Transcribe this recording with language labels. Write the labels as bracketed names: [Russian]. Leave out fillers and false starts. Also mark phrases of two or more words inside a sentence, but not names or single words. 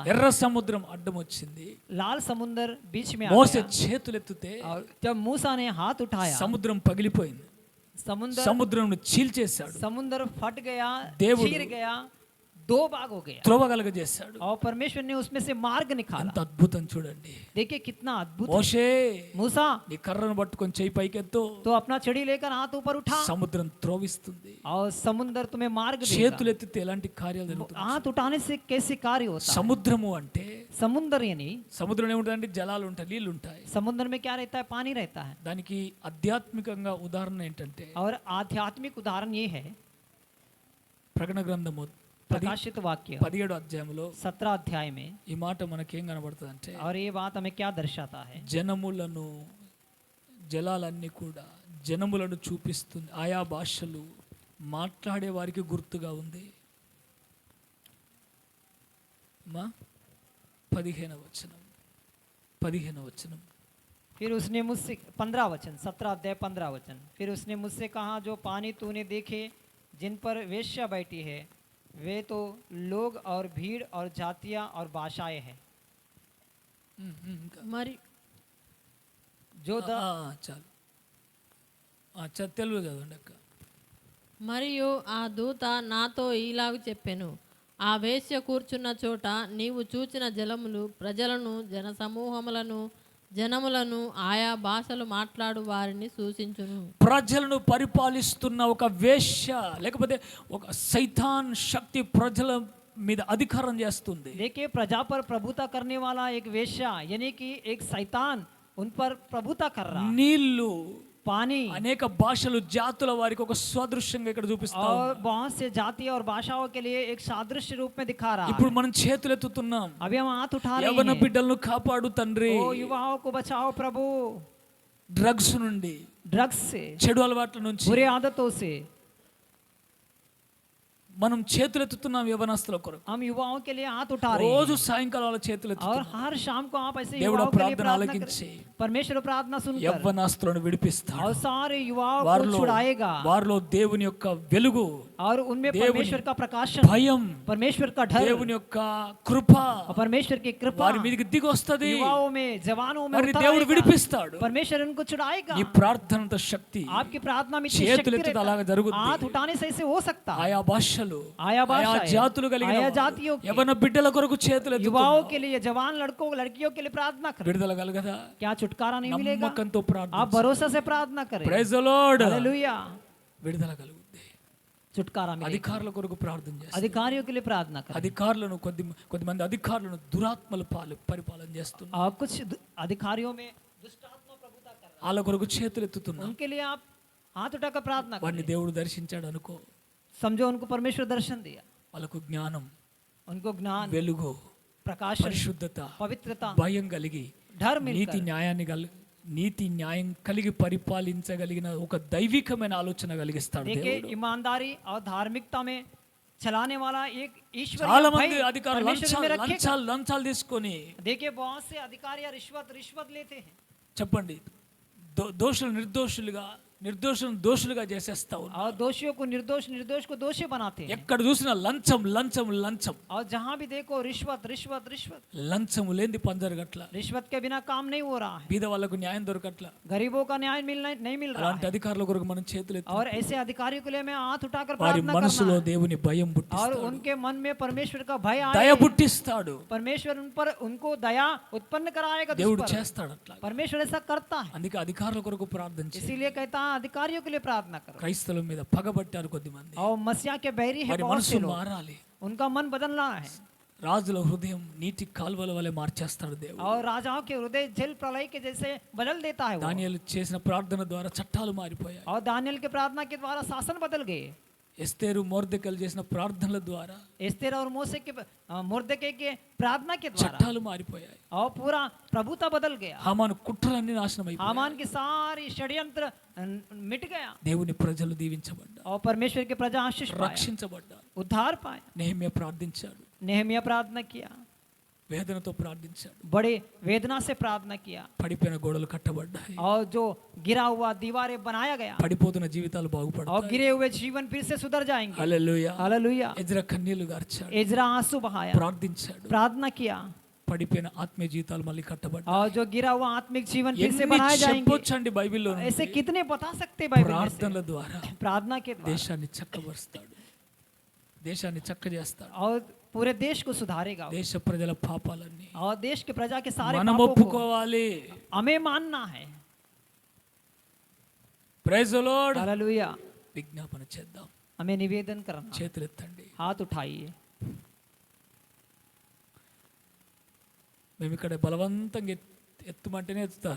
[Telugu] ఎర్ర సముద్రం అడ్డం వచ్చింది. [Hindi] लाल समुद्र बीच में आ [Telugu] మోసే [Hindi] गया। [Telugu] చేతులెత్తితే [Hindi] और जब मूसा ने हाथ उठाया, [Telugu] సముద్రం పగిలిపోయింది. [Hindi] समुद्र [Telugu] సముద్రం చీల్చేశాడు. [Hindi] समुद्र फट गया, [Telugu] దేవుడు [Hindi] चीर गया, दो भाग हो गया। [Telugu] త్రోవ కలగజేశాడు. [Hindi] और परमेश्वर ने उसमें से मार्ग निकाला। [Telugu] అంత అద్భుతం చూడండి. [Hindi] देखिए कितना अद्भुत है। [Telugu] మోషే [Hindi] मूसा [Telugu] నీ కర్రను పట్టుకొని చెయ్యి పైకెత్తు, [Hindi] तो अपना छड़ी लेकर हाथ ऊपर उठा [Telugu] సముద్రం త్రోవిస్తుంది. [Hindi] और समुद्र तुम्हें मार्ग देगा। [Telugu] చేతులెత్తితే ఎలాంటి కార్యాలు జరుగుతాయి? [Hindi] हाथ उठाने से कैसे कार्य होता है? [Telugu] సముద్రము అంటే [Hindi] समुद्र यानी [Telugu] సముద్రం ఏముంటుందంటే జలాలు ఉంటాయి, నీళ్లు ఉంటాయి. [Hindi] समुद्र में क्या रहता है? पानी रहता है। [Telugu] దానికి ఆధ్యాత్మికంగా ఉదాహరణ ఏంటంటే [Hindi] और आध्यात्मिक उदाहरण ये है, [Telugu] ప్రకటన గ్రంథము [Hindi] प्रकाशित वाक्य [Telugu] 17 అధ్యాయంలో [Hindi] 17 अध्याय में। [Telugu] ఈ మాట మనకేం కనబడుతుంది అంటే, [Hindi] और ये बात हमें क्या दर्शाता है? [Telugu] జనములను జలాలన్నీ కూడా జనములను చూపిస్తుంది. ఆయా భాషలు మాట్లాడే వారికి గుర్తుగా ఉంది. మా 15వ వచనం. [Hindi] फिर उसने मुझसे 15 वचन, 17 अध्याय 15 वचन। फिर उसने मुझसे कहा, जो पानी तूने देखे जिन पर वेश्या बैठी है, वे तो लोग और भीड़ और जातियां और भाषाएं हैं। [Telugu] ఇంకా మరి [Hindi] जो द [Telugu] చాలు. తెలుగు చదవండి అక్క. మరియు ఆ దూత నాతో ఈలాగు చెప్పెను, ఆ వేశ్య కూర్చున్న చోట నీవు చూచిన జలములు ప్రజలను, జనసమూహములను, జనములను, ఆయా భాషలు మాట్లాడు వారిని సూచించును. ప్రజలను పరిపాలిస్తున్న ఒక వేశ్య లేకపోతే ఒక సైతాన్ శక్తి ప్రజల మీద అధికారం చేస్తుంది. [Hindi] देखिए, प्रजा पर प्रभुता करने वाला एक वेश्या यानी कि एक शैतान उन पर प्रभुता कर रहा है। [Telugu] నీళ్లు [Hindi] पानी [Telugu] అనేక భాషలు జాతుల వారికి ఒక స్వదృశ్యంగా ఇక్కడ చూపిస్తా [Hindi] और [Telugu] ఉంది. [Hindi] बहुत से जाति और भाषाओं के लिए एक सादृश्य रूप में दिखा रहा है। [Telugu] ఇప్పుడు మనం చేతులెత్తుతున్నాం. [Hindi] अभी हम हाथ उठा रहे [Telugu] యవన [Hindi] हैं। [Telugu] బిడ్డలను కాపాడు తండ్రి, [Hindi] ओ युवाओं को बचाओ प्रभु, [Telugu] డ్రగ్స్ నుండి, [Hindi] ड्रग्स से, [Telugu] చెడు అలవాట్ల నుంచి. [Hindi] बुरे आदतों से। [Telugu] మనం చేతులెత్తుతున్నాం యవనస్తుల కొరకు. [Hindi] हम युवाओं के लिए हाथ उठा रहे [Telugu] రోజు [Hindi] हैं। [Telugu] సాయంకాలం [Hindi] और [Telugu] చేతులెత్తుతున్నాం. [Hindi] हर शाम को आप ऐसे [Telugu] దేవుడు [Hindi] युवाओं के लिए [Telugu] ప్రార్థన [Hindi] प्रार्थना [Telugu] ఆలకించి [Hindi] करें। परमेश्वर प्रार्थना सुनकर [Telugu] యవ్వనస్తులను విడిపిస్తాడు. [Hindi] और सारे युवाओं को [Telugu] వారిలో [Hindi] छुड़ाएगा [Telugu] వారిలో దేవుని యొక్క వెలుగు, [Hindi] और उनमें [Telugu] దేవుని [Hindi] परमेश्वर का प्रकाशन, [Telugu] భయం, [Hindi] परमेश्वर का डर [Telugu] దేవుని యొక్క కృప [Hindi] और परमेश्वर की कृपा [Telugu] వారి మీదకి దిగి వస్తది. [Hindi] युवाओं में, जवानों में [Telugu] వారిని [Hindi] उतर [Telugu] దేవుడు [Hindi] आएगा। [Telugu] విడిపిస్తాడు. [Hindi] परमेश्वर उनको छुड़ाएगा। [Telugu] నీ ప్రార్థనంత శక్తి [Hindi] आपकी प्रार्थना में इतनी [Telugu] చేతులు [Hindi] शक्ति [Telugu] ఎత్తితే [Hindi] रहता [Telugu] అలాగా [Hindi] है। [Telugu] జరుగుద్ది. [Hindi] हाथ उठाने से ऐसे हो सकता है। [Telugu] ఆయా భాషలు, ఆయా భాష, జాతులు కలిగిన ఆయా వారు [Hindi] जातियों की, [Telugu] యవన బిడ్డల కొరకు చేతులు [Hindi] युवाओं के लिए, जवान लड़कों लड़कियों के लिए प्रार्थना करें। [Telugu] విడుదల కలగదా? [Hindi] क्या छुटकारा नहीं मिलेगा? [Telugu] నమ్మకంతో ప్రార్థన. [Hindi] आप भरोसा से प्रार्थना करें। [English] Praise the Lord. [Hindi] हालेलुया। [Telugu] విడుదల కలుగుద్ది. [Hindi] छुटकारा मिलेगा। [Telugu] అధికారుల కొరకు ప్రార్థన చేస్తారు. [Hindi] अधिकारियों के लिए प्रार्थना करें। [Telugu] అధికారులను కొద్దిమంది అధికారులను దురాత్మల పరిపాలన చేస్తున్నారు. [Hindi] और कुछ अधिकारियों में दुष्ट आत्मा प्रभुता कर रहा [Telugu] వాళ్ళ కొరకు చేతులు ఎత్తుతున్నా. [Hindi] है। उनके लिए आप हाथ उठाकर प्रार्थना [Telugu] వారిని [Hindi] करें। [Telugu] దేవుడు దర్శించాడు అనుకో. [Hindi] समझो उनको परमेश्वर दर्शन दिया, [Telugu] వాళ్ళకు జ్ఞానం, [Hindi] उनको ज्ञान, [Telugu] వెలుగు, [Hindi] प्रकाश, [Telugu] పరిశుద్ధత, [Hindi] पवित्रता, [Telugu] భయం కలిగి [Hindi] डर [Telugu] నీతి [Hindi] मिलकर [Telugu] న్యాయం కలిగి పరిపాలించగలిగిన ఒక దైవికమైన ఆలోచన కలిగిస్తాడు [Hindi] देखिए, [Telugu] దేవుడు. [Hindi] ईमानदारी और धार्मिकता में चलाने वाला एक ईश्वरीय [Telugu] చాలా [Hindi] भय [Telugu] మంది అధికారులు [Hindi] परमेश्वर में रखेगा। [Telugu] లంచాలు తీసుకొని [Hindi] देखिए, बहुत से अधिकारी या रिश्वत लेते हैं। [Telugu] చెప్పండి, దోషులు నిర్దోషులను దోషులుగా చేసేస్తా ఉన్నారు. [Hindi] और दोषियों को निर्दोष, निर्दोष को दोषी बनाते हैं। [Telugu] ఎక్కడ చూసినా లంచం లంచం లంచం. [Hindi] और जहाँ भी देखो रिश्वत रिश्वत रिश्वत। [Telugu] లంచము లేని పని జరగట్ల. [Hindi] रिश्वत के बिना काम नहीं हो रहा है। [Telugu] బీద వాళ్ళకు న్యాయం దొరకట్ల. [Hindi] गरीबों का न्याय नहीं मिल रहा [Telugu] అలాంటి [Hindi] है। [Telugu] अధికారుల కొరకు మనం చేతులు ఎత్తి [Hindi] और ऐसे अधिकारियों के लिए मैं हाथ उठाकर [Telugu] వారి [Hindi] प्रार्थना [Telugu] మనసులో [Hindi] करना है। [Telugu] దేవుని భయం [Hindi] और [Telugu] పుట్టిస్తాడు. [Hindi] उनके मन में परमेश्वर का भय [Telugu] దయ [Hindi] आए। [Telugu] పుట్టిస్తాడు. [Hindi] परमेश्वर उन पर उनको दया उत्पन्न कराएगा। [Telugu] దేవుడు [Hindi] दुष्ट पर [Telugu] చేస్తాడు అట్లా. [Hindi] परमेश्वर ऐसा करता है। [Telugu] అందుకే అధికారుల కొరకు ప్రార్థన చేయి. [Hindi] इसीलिए कहता है अधिकारियों के लिए प्रार्थना करो। [Telugu] క్రైస్తవుల మీద పగబట్టారు కొద్దిమంది. [Hindi] और मसीहा के बैरी है [Telugu] వారి [Hindi] बहुत से [Telugu] మనసు [Hindi] लोग, [Telugu] మారాలి. [Hindi] उनका मन बदलना है। [Telugu] రాజుల హృదయం నీటి కాలువల వలె మార్చేస్తాడు దేవుడు. [Hindi] और राजाओं के हृदय जल प्रलय के जैसे बदल देता है वो। [Telugu] దానియేలు చేసిన ప్రార్థన ద్వారా చట్టాలు మారిపోయాయి. [Hindi] और दानियल के प्रार्थना के द्वारा शासन बदल गए। [Telugu] ఎస్తేరు మొర్దెకైలు చేసిన ప్రార్థనల ద్వారా [Hindi] एस्तेर और मोसे के मुर्दके के प्रार्थना के द्वारा [Telugu] చట్టాలు మారిపోయాయి. [Hindi] और पूरा प्रभुता बदल गया। [Telugu] హామాను కుట్రలన్నీ నాశనం అయిపోయాయి. [Hindi] हामान की सारी षड्यंत्र मिट गया [Telugu] దేవుని ప్రజలు దీవించబడ్డారు, [Hindi] और परमेश्वर के प्रजा आशीष पाया, [Telugu] రక్షించబడ్డారు. [Hindi] उद्धार पाया। [Telugu] నెహెమ్యా ప్రార్థించాడు, [Hindi] नेहमिया प्रार्थना किया, [Telugu] వేదనతో ప్రార్థించాడు. [Hindi] बड़े वेदना से प्रार्थना किया, [Telugu] పడిపోయిన గోడలు కట్టబడ్డాయి. [Hindi] और जो गिरा हुआ दीवारें बनाया गया, [Telugu] పడిపోతున్న జీవితాలు [Hindi] और [Telugu] బాగుపడతాయి. [Hindi] गिरे हुए जीवन फिर से सुधर जाएंगे। [Telugu] హల్లెలూయా. [Hindi] हालेलुया। [Telugu] ఎజ్రా కన్నీళ్లు గార్చాడు, [Hindi] एजरा आंसू बहाया, [Telugu] ప్రార్థించాడు. [Hindi] प्रार्थना किया, [Telugu] పడిపోయిన ఆత్మీయ జీవితాలు మళ్ళీ కట్టబడ్డాయి. [Hindi] और जो गिरा हुआ आत्मिक जीवन फिर से [Telugu] ఎన్ని [Hindi] बनाए जाएंगे। [Telugu] చెప్పొచ్చండి బైబిల్లో నుండి? [Hindi] ऐसे कितने बता सकते हैं बाइबल में से? [Telugu] ప్రార్థనల ద్వారా [Hindi] प्रार्थना के द्वारा, [Telugu] దేశాన్ని చక్కబరుస్తాడు, దేశాన్ని చక్కజేస్తాడు. [Hindi] और पूरे देश को सुधारेगा, [Telugu] దేశ ప్రజల పాపాలన్నీ [Hindi] और देश के प्रजा के सारे [Telugu] మనం [Hindi] पापों को [Telugu] ఒప్పుకోవాలి. [Hindi] हमें मानना है। [English] Praise the Lord. [Hindi] हालेलुया। [Telugu] విజ్ఞాపన చేద్దాం, [Hindi] हमें निवेदन करना, [Telugu] చేతులెత్తండి. [Hindi] हाथ उठाइए। [Telugu] మేము ఇక్కడ బలవంతంగా ఎత్తుమంటేనే ఎత్తుతారు.